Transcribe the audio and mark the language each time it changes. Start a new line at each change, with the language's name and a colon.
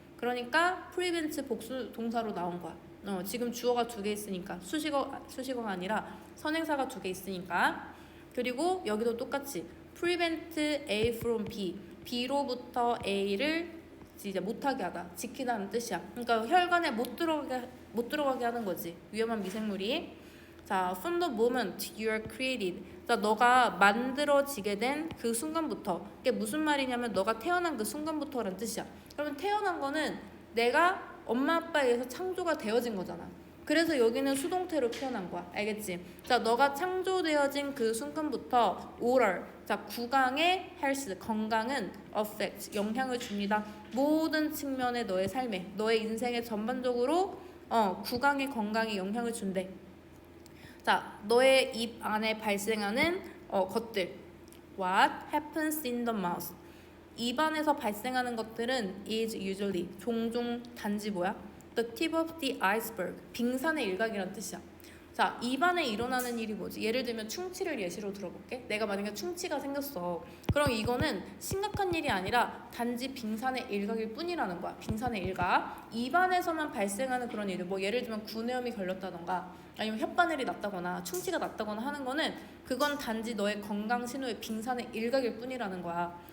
Korean: 그러니까 prevent 복수 동사로 나온 거야. 지금 주어가 2개 있으니까, 수식어가 아니라 선행사가 2개 있으니까. 그리고 여기도 똑같이 prevent A from B, B로부터 A를 이제 못하게 하다, 지키다는 뜻이야. 그러니까 혈관에 못 들어가게 하는 거지, 위험한 미생물이.
English: 자, from the moment you are created.
Korean: 자, 너가 만들어지게 된 그 순간부터. 이게 무슨 말이냐면 너가 태어난 그 순간부터라는 뜻이야. 그러면 태어난 거는 내가 엄마 아빠에 의해서 창조가 되어진 거잖아. 그래서 여기는 수동태로 표현한 거야. 알겠지? 자, 너가 창조되어진 그 순간부터
English: oral,
Korean: 자, 구강의 health, 건강은 affect, 영향을 줍니다. 모든 측면의 너의 삶에, 너의 인생에 전반적으로 구강의 건강에 영향을 준대. 자, 너의 입 안에 발생하는 것들.
English: What happens in the mouth?
Korean: 입 안에서 발생하는 것들은
English: is usually,
Korean: 종종 단지 뭐야?
English: The tip of the iceberg,
Korean: 빙산의 일각이란 뜻이야. 자, 입 안에 일어나는 일이 뭐지? 예를 들면 충치를 예시로 들어볼게. 내가 만약에 충치가 생겼어. 그럼 이거는 심각한 일이 아니라 단지 빙산의 일각일 뿐이라는 거야. 빙산의 일각. 입 안에서만 발생하는 그런 일들, 뭐 예를 들면 구내염이 걸렸다던가 아니면 혓바늘이 났다거나 충치가 났다거나 하는 거는 그건 단지 너의 건강 신호의 빙산의 일각일 뿐이라는 거야.